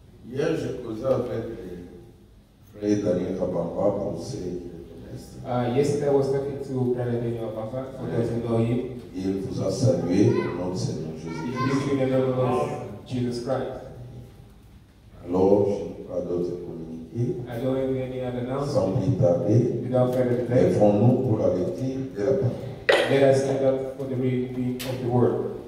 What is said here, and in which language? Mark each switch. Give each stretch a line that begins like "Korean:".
French: Hier, je causais avec le frère Daniel Kabamba pour ceux qui le connaissent.
English: Yesterday I was talking to Brother Daniel Papa, for those who know him.
French: Il vous a salué au nom de Seigneur
English: He
French: Jésus.
English: gives you the name of Jesus Christ.
French: Alors, je n'ai pas d'autre communiqué.
English: I don't have any other
French: Sans
English: announcement.
French: plus tarder,
English: Without further delay,
French: lèvons-nous pour la lecture de la parole.
English: let us stand up for the reading of the word.